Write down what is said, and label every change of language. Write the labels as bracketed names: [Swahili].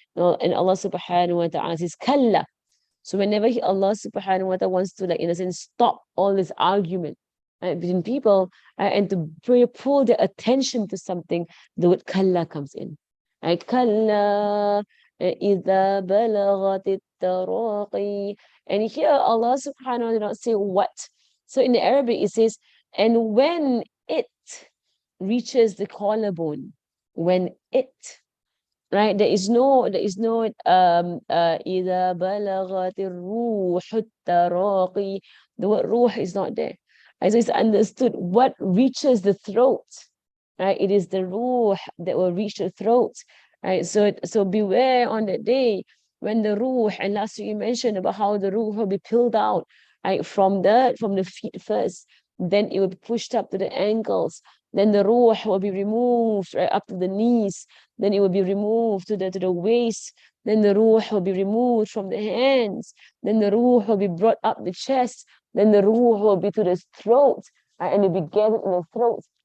[English] And Allah subhanahu wa ta'ala says, Kalla. So whenever Allah subhanahu wa ta'ala wants to, in a sense, stop all this argument, right, between people, and to pull their attention to something, the word kalla comes in. Right? [Arabic] Kalla إِذَا بَلَغَتِ التَّرَاقِي. [English] And here Allah subhanahu wa ta'ala did not say what. So in the Arabic it says, and when it reaches the collarbone, when it, right? There is no [Arabic] إذا بلغت الروح التراقي. [English] The word ruh is not there. So it's understood what reaches the throat, right? It is the ruh that will reach the throat, right? So beware on that day when the ruh, and last week you mentioned about how the ruh will be peeled out, right, from the feet first, then it will be pushed up to the ankles, then the ruh will be removed right up to the knees, then it will be removed to the waist, then the ruh will be removed from the hands, then the ruh will be brought up the chest, then the ruh will be to the throat, right, and it will be gathered in the throat.